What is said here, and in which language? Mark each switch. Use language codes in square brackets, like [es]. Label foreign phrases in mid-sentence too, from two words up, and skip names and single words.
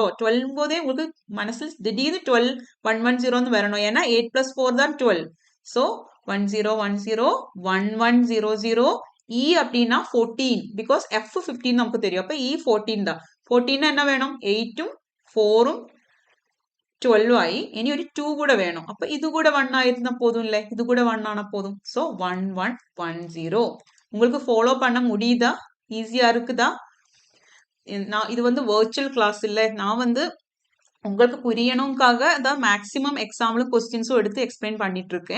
[ta] 12 போதே உங்களுக்கு மனசுல திடீர்னு 12 1 1 0 வரணும். ஏன்னா 8 plus 4 தான் 12. ஸோ 1 0 1 0 1 1 0 0. E அப்படின்னா 14. பிகாஸ் F 15 நமக்கு தெரியும். அப்ப E 14 தான். 14 என்ன வேணும்? 8ம் 4ഉം 12 ആയി. [ml] ഇനി ഒരു 2 കൂടെ വേണം. അപ്പൊ ഇത് കൂടെ 1 ആയിരുന്ന [ta] போதும் இல்ல? இது கூட 1 ஆனா போதும். So 1110. உங்களுக்கு ஃபாலோ பண்ண முடியுதா? ஈஸியா இருக்குதா? நான் இது வந்து [en] virtual class [ta] இல்ல. நான் வந்து உங்களுக்கு புரியணும்காக தான் மேக்ஸிமம் எக்ஸாம்பிளும் கொஸ்டின்ஸும் எடுத்து எக்ஸ்பிளைன் பண்ணிட்டு இருக்கேன்.